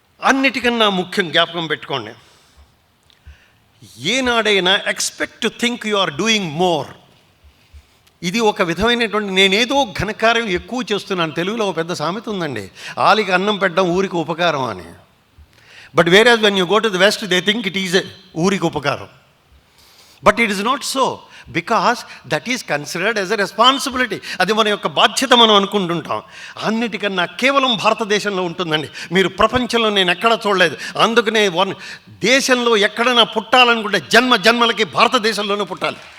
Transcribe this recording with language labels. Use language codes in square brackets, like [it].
[te] అన్నిటికన్నా ముఖ్యం జ్ఞాపకం పెట్టుకోండి, ఏనాడైనా [en] Expect to think you are doing more. [te] ఇది ఒక విధమైనటువంటి నేనేదో ఘనకార్యం ఎక్కువ చేస్తున్నాను. తెలుగులో ఒక పెద్ద సామెత ఉందండి, ఆలికి అన్నం పెట్టడం ఊరికి ఉపకారం అని. [en] but whereas when you go to the west they think it is [te] ఊరికి ఉపకారం. [en] But it is not so, because that is considered as a responsibility. [te] అది మన యొక్క బాధ్యత మనం అనుకుంటుంటాం. అన్నిటికన్నా కేవలం భారతదేశంలో ఉంటుందండి. మీరు ప్రపంచంలో నేను ఎక్కడా చూడలేదు. అందుకనే దేశంలో ఎక్కడైనా పుట్టాలనుకుంటే జన్మలకి భారతదేశంలోనే పుట్టాలి.